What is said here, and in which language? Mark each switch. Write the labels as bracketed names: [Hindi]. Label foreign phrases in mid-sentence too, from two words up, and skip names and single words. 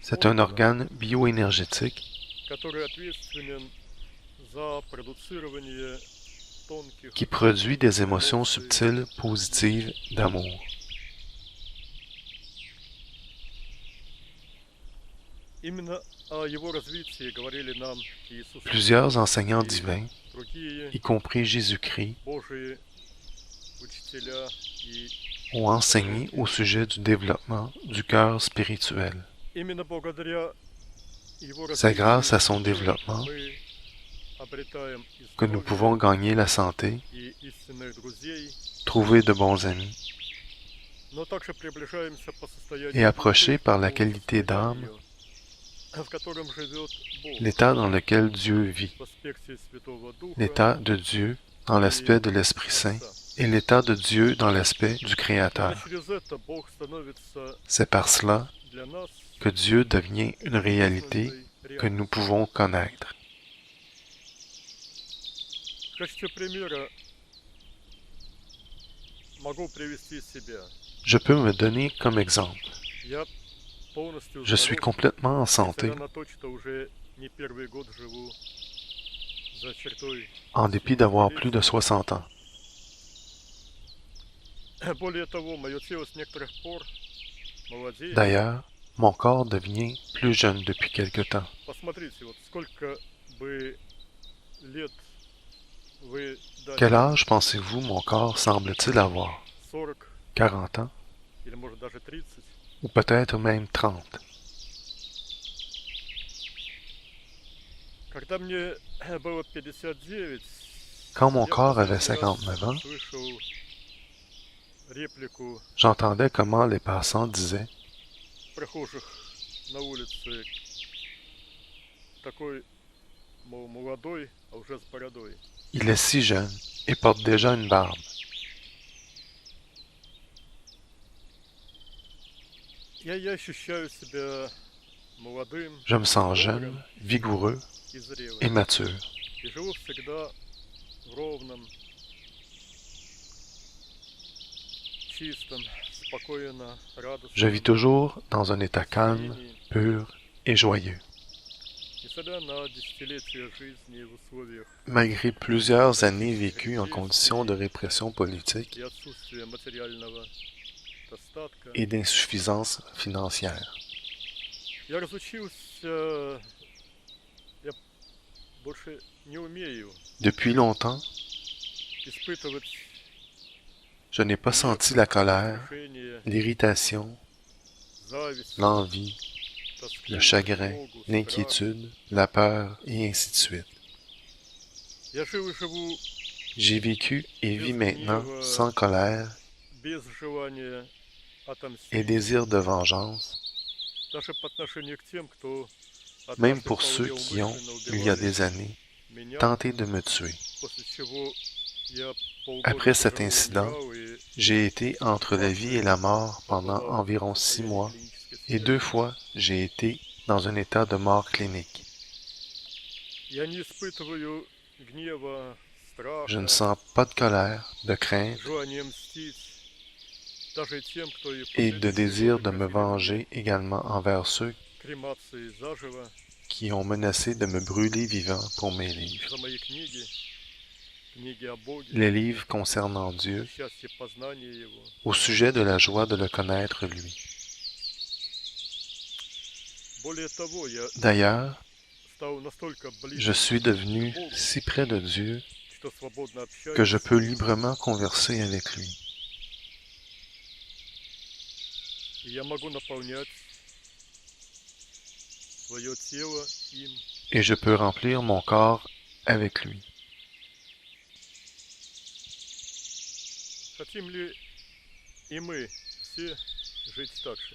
[French] C'est un [Russian] органом, [French] organe bioénergétique [Russian] который ответственен за продуцирование тонких [French] qui produit des émotions [Russian] эмоций, [French] subtiles, positives, d'amour. [Russian] Именно о его развитии говорили нам Иисус [French] Plusieurs [Russian] Христос [French] enseignants [Russian] и [French] divins, [Russian] другие [French] y compris Jésus-Christ, [Russian] Божьи учителя и [French] ont enseigné [Russian] пророки. [French] au sujet du développement du cœur spirituel. [Russian] Именно благодаря его [French] C'est grâce à [Russian] развитию [French] son développement [Russian] мы обретаем и [French] que nous pouvons [Russian] здоровье, [French] gagner la santé, [Russian] и истинных друзей, [French] trouver de bons amis [Russian] но также приближаемся по [French] et [Russian] состоянию [French] approcher [Russian] души к [French] par la [Russian] тому [French] qualité d'âme [Russian] состоянию, в котором живет Бог [French] l'état dans lequel Dieu vit, [Russian] в аспекте Святого Духа [French] l'état de Dieu dans l'aspect de l'Esprit Saint et l'état de Dieu dans l'aspect du [Russian] Именно [French] Créateur. [Russian] через это Бог становится [French] C'est par cela [Russian] для нас [French] que Dieu devient une réalité [Russian] жизненной [French] que nous [Russian] реальностью. [French] pouvons connaître. [Russian] В качестве примера могу привести себя. [French] Je peux me donner comme exemple. [Russian] Я полностью [French] Je suis [Russian] здоров, [French] complètement en santé, [Russian] несмотря на то, что уже не первый год живу за чертой [French] en dépit d'avoir plus de 60 ans. [Russian] Более того, мое тело с некоторых пор молодеет. [French] D'ailleurs, mon corps devient plus jeune depuis quelque temps. [Russian] Посмотрите, вот сколько бы лет вы дали, [French] Quel âge pensez-vous mon corps semble-t-il avoir? 40 40 ans? [Russian] или может даже 30. [French] Ou peut-être même 30. [Russian] Когда мне было 59, [French] Quand mon [Russian] я [French] corps avait [Russian] последний раз [French] 59 ans, [Russian] слышал реплику [French] j'entendais comment les passants disaient [Russian] прохожих на улице, такой, мол, молодой, а уже с бородой. [French] « Il est si jeune et porte déjà une barbe. [Russian] Я ощущаю себя молодым, [French] Je me sens [Russian] бодрым [French] jeune, vigoureux [Russian] и [French] et [Russian] зрелым. [French] mature. [Russian] И живу всегда в ровном, чистом, спокойно, [French] Je vis [Russian] радостном [French] toujours dans un état calme, [Russian] настроении, [French] pur et joyeux. [Russian] несмотря на десятилетия жизни в условиях [French] Malgré plusieurs années vécues en conditions de répression politique [Russian] и отсутствия материального достатка. [French] et d'insuffisance financière. [Russian] Я разучился, я больше не умею [French] Depuis longtemps, [Russian] испытывать [French] je n'ai pas senti la colère, [Russian] искушение, [French] l'irritation, [Russian] зависть, [French] l'envie, [Russian] тоску, [French] le chagrin, [Russian] тревогу, страх. [French] l'inquiétude, la peur et ainsi de suite. [Russian] Я жил и живу [French] J'ai vécu et vis maintenant sans colère [Russian] без желания [French] et [Russian] отомстить, [French] désir de vengeance, [Russian] даже по отношению к тем, кто [French] même [Russian] однажды [French] pour ceux [Russian] вполне [French] qui ont, [Russian] умышленно [French] il y a [Russian] убивали [French] des années, [Russian] меня, [French] tenté de me tuer. [Russian] после чего я полгода [French] Après cet [Russian] тяжело [French] incident, [Russian] лежал и [French] j'ai été entre la vie et la mort pendant environ 6 mois et 2 fois j'ai été dans un état de mort clinique. [Russian] я не испытываю гнева, [French] Je ne [Russian] страха, [French] sens pas de colère, de crainte [Russian] желания мстить, даже тем, кто и [French] et de [Russian] последние [French] désir [Russian] годы [French] de me [Russian] грозили мне [French] venger également envers ceux [Russian] кремацией заживо [French] qui ont menacé de me brûler vivant pour mes livres. [Russian] за мои книги, книги о Боге, [French] Les livres concernant Dieu, [Russian] счастье познания Его. [French] au sujet de la joie de le connaître lui. [Russian] Более того, я [French] D'ailleurs, [Russian] стал настолько [French] je [Russian] близок [French] suis devenu [Russian] к Богу, [French] si près de Dieu [Russian] что свободно [French] que je [Russian] общаюсь, [French] peux librement converser avec lui. [Russian] и я могу наполнять свое тело им. [French] Et je peux remplir mon corps avec lui. [Russian] Хотим ли и мы все жить так же?